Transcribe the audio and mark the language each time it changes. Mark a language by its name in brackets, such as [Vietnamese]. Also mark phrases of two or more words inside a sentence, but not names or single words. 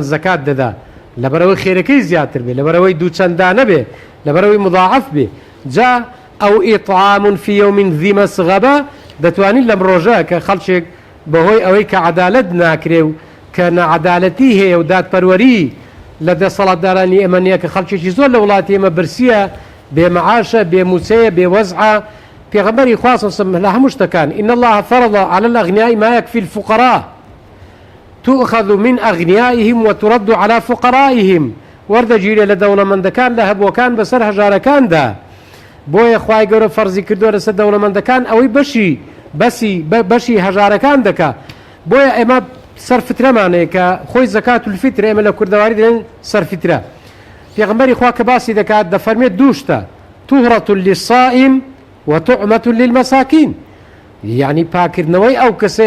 [Central Kurdish] زەکات دەدا لەبەرەوەی خێرەکەی زیاتر بێ لەبەرەوەی دوو چەندانە بێ لەبەرەوەی مضاعف بێ جا ئەو [Arabic] ئیطعام فی یوم ذی مسغبە [Central Kurdish] دەتوانین لەم ڕۆژە کە خەڵکێک بەهۆی ئەوەی کە عەدالەت ناکرێ و کە نەعەدالەتی هەیە و دادپەروەری لە دەسەڵاتدارانی ئێمە نییە کە خەڵکێکی زۆر لە وڵاتی ئێمە برسیە بێمەعاشە بێموچەیە بێوەزعە پێغەمبەری خوا [Arabic] صلی الله علیه وسلم [Central Kurdish] لە هەموو شتەکان [Arabic] إن الله فرض على الأغنياء ما يكفي الفقراء تؤخذ من أغنيائهم وترد على فقرائهم [Central Kurdish] وەردەگیرێ لە دەوڵەمەندەکان لە هەبووەکان بەسەر هەژارەکاندا بۆیە خوای گەورە فەرزی کردووە لەسەر دەوڵەمەندەکان ئەوەی بەشی هەژارەکان دەکا بۆیە ئێمە سەرفترەمانەیە کە خۆی [Arabic] زەکات الفیتر [Central Kurdish] ئێمە لە کوردەواری دەڵێن سەرفترە پێغەمبەری خوا کە باسی دەکات دەفەرمێت دوو شتە [Arabic] طهرة للصائم وطعمة للمساكين [Central Kurdish] یعنی پاکردنەوەی ئەو کەسەیە